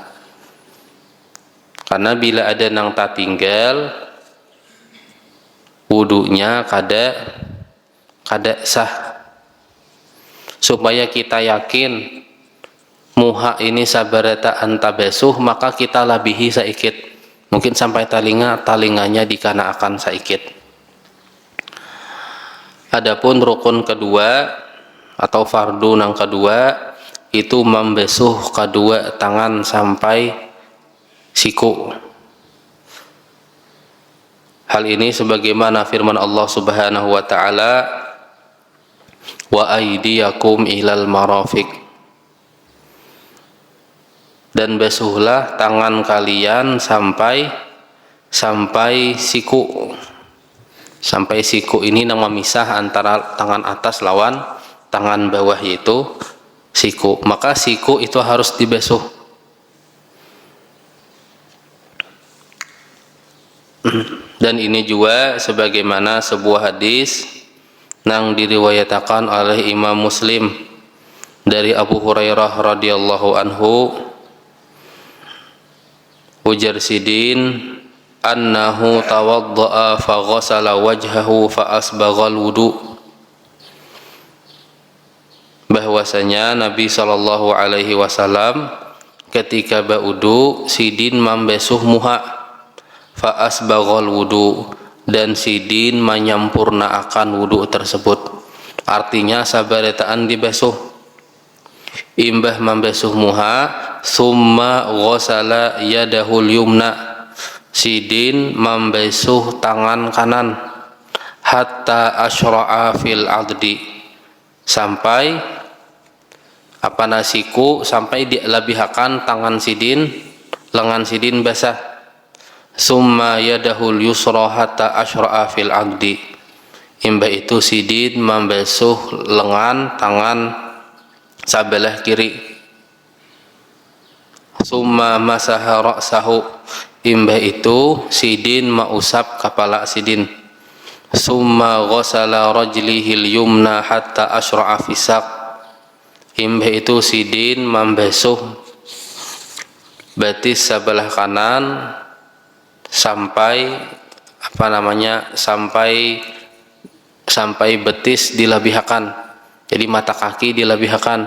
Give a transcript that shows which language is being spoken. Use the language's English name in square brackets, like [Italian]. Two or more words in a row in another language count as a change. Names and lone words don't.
[Banjar] Karena bila ada nang tak tinggal, wudunya kada sah. Supaya kita yakin muha ini sabarataan tabasuh, maka kita labihi saikit, mungkin sampai talinganya dikanaakan saikit. Adapun rukun kedua atau fardu yang kedua itu membasuh kedua tangan sampai siku. Hal ini sebagaimana firman Allah [Arabic] سبحانه وتعالى, وأيديكم إلى المرافق, [Banjar] dan basuhlah tangan kalian sampai siku. Sampai siku ini yang memisah antara tangan atas lawan tangan bawah, yaitu siku. Maka siku itu harus dibasuh. Dan ini juga sebagaimana sebuah hadis yang diriwayatkan oleh Imam Muslim dari Abu Hurairah [Arabic] رضي الله عنه, [Banjar] ujar sidin [Arabic] أنه توضأ فغسل وجهه فأسبغ الوضوء, [Banjar] bahwasanya Nabi [Arabic] صلى الله عليه وسلم [Banjar] ketika baudu sidin membasuh muha, [Arabic] فأسبغ الوضوء, [Banjar] dan sidin menyempurnakan wudu tersebut. Artinya sabarataan dibasuh. Imbah membasuh muha, [Arabic] ثم غسل يده اليمنى, [Banjar] sidin membasuh tangan kanan, [Arabic] حتى أشرع في العضد, [Banjar] sampai nasiku, sampai dilabihkan tangan sidin, lengan sidin basah. [Arabic] ثم يده اليسرى حتى أشرع في العضد, [Banjar] imbah itu sidin membasuh lengan tangan sebelah kiri. [Arabic] ثم مسح رأسه, [Banjar] imbah itu sidin mengusap kepala sidin. [Arabic] ثم غسل رجله اليمنى حتى أشرع في الساق, [Banjar] imbah itu sidin membasuh betis sebelah kanan sampai sampai betis dilabihkan, jadi mata kaki dilabihkan.